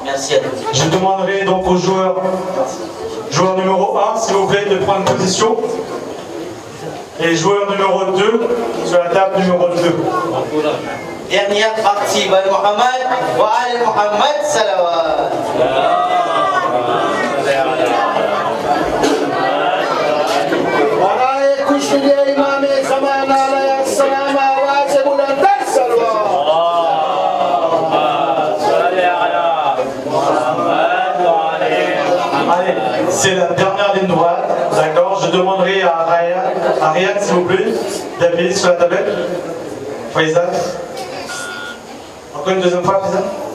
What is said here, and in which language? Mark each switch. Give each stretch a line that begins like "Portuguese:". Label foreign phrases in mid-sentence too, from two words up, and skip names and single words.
French: Merci à tous. Je demanderai donc aux joueurs, joueur numéro 1, s'il vous plaît, de prendre position. Et joueur numéro 2, sur la table numéro 2. Dernière partie,
Arabic: و محمد و آل محمد صلوات.
Urdu: برائے خوش ملے امام زمان علیہ السلام آواز بلندر
French: Allez, c'est la dernière ligne droite, d'accord? Je demanderai à Ryan, s'il vous plaît, d'appuyer sur la tablette. Faisal. Encore une deuxième fois, Faisal?